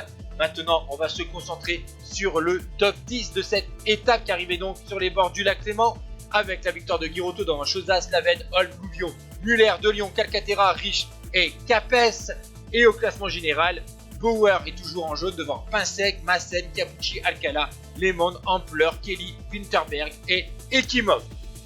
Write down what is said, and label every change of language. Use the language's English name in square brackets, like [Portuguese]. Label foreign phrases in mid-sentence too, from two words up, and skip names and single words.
[French] Maintenant, on va se concentrer sur le top 10 de cette étape qui arrivait donc sur les bords du lac Léman, avec la victoire de Girotto devant Chozas, Lavenne, Holm, Gouvion, Muller, De Lyon, Calcaterra, Rich et Capes. Et au classement général, Bauer est toujours en jaune devant Pinsec, Massen, Capucci, Alcala, Lemon, Ampler, Kelly, Winterberg et Ekimov.